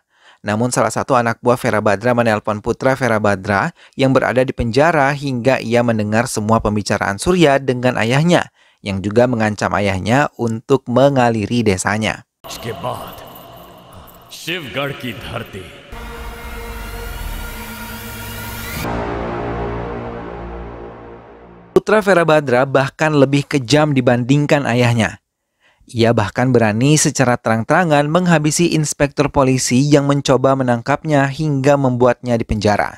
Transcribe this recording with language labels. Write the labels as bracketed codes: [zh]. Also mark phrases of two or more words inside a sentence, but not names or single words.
[id] Namun salah satu anak buah Virabhadra menelpon putra Virabhadra yang berada di penjara hingga ia mendengar semua pembicaraan Surya dengan ayahnya, yang juga mengancam ayahnya untuk mengaliri desanya. [hi] इसके बाद शिवगढ़ की धरती [id] Putra Virabhadra bahkan lebih kejam dibandingkan ayahnya. Ia bahkan berani secara terang-terangan menghabisi inspektur polisi yang mencoba menangkapnya hingga membuatnya dipenjara.